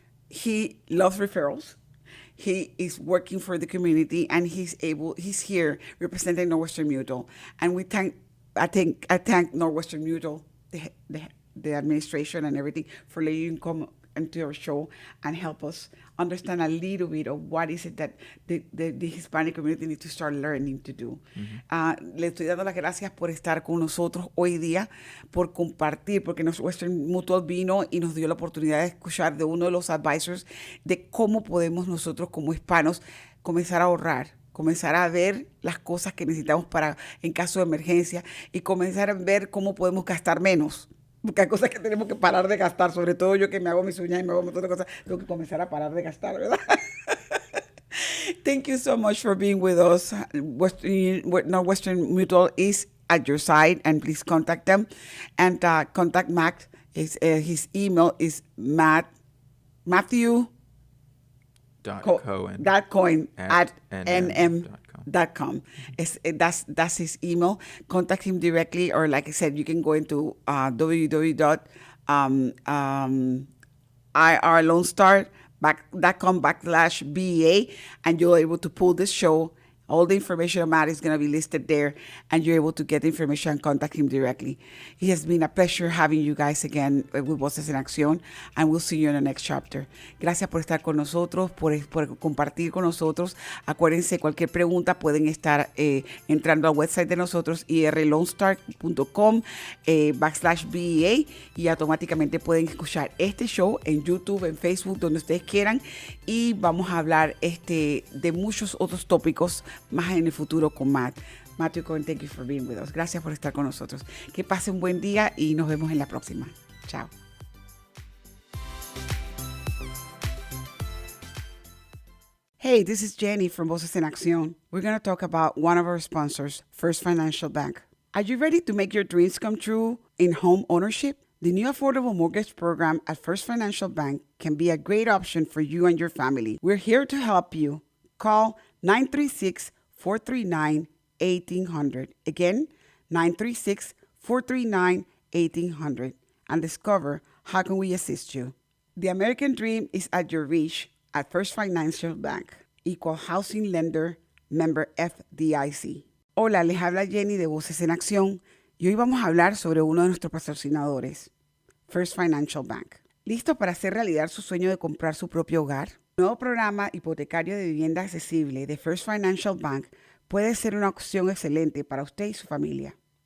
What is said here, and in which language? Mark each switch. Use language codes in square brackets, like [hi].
[en] He loves referrals. He is working for the community, and he's here representing Northwestern Mutual. And I thank Northwestern Mutual, the administration and everything, for letting him come into our show and help us understand a little bit of what is it that the Hispanic community needs to start learning to do. Mm-hmm. [es] Le estoy dando las gracias por estar con nosotros hoy día, por compartir, porque Northwestern Mutual vino y nos dio la oportunidad de escuchar de uno de los advisors de cómo podemos nosotros como hispanos comenzar a ahorrar comenzar a ver las cosas que necesitamos para en caso de emergencia y comenzar a ver cómo podemos gastar menos. Porque hay cosas que tenemos que parar de gastar, sobre todo yo que me hago mis uñas y me hago un montón de cosas, tengo que comenzar a parar de gastar, ¿verdad? [en] Thank you so much for being with us. Northwestern Mutual is at your side, and please contact them. And contact Matt. His email is Matthew Cohen at nm.com. That's his email. Contact him directly, or like I said, you can go into www.irlonestar.com/BA, and you're able to pull this show. All the information about it is going to be listed there, and you're able to get the information and contact him directly. It has been a pleasure having you guys again with Voces en Acción, and we'll see you in the next chapter. [es] Gracias por estar con nosotros, por compartir con nosotros. Acuérdense, cualquier pregunta pueden estar entrando al website de nosotros, irlonestar.com/BEA, y automáticamente pueden escuchar este show en YouTube, en Facebook, donde ustedes quieran, y vamos a hablar de muchos otros tópicos más en el futuro con Matt. [en] Matthew Cohen, thank you for being with us. [es] Gracias por estar con nosotros. Que pasen un buen día y nos vemos en la próxima. Chao. [en] Hey, this is Jenny from Voces en Acción. We're going to talk about one of our sponsors, First Financial Bank. Are you ready to make your dreams come true in home ownership? The new affordable mortgage program at First Financial Bank can be a great option for you and your family. We're here to help you. Call 936-439-1800. Again, 936-439-1800. And discover how can we assist you. The American dream is at your reach at First Financial Bank. Equal housing lender, member FDIC. [es] Hola, les habla Jenny de Voces en Acción. Y hoy vamos a hablar sobre uno de nuestros patrocinadores, First Financial Bank. ¿Listo para hacer realidad su sueño de comprar su propio hogar? El nuevo programa hipotecario de vivienda accesible de First Financial Bank puede ser una opción excelente para usted y su familia.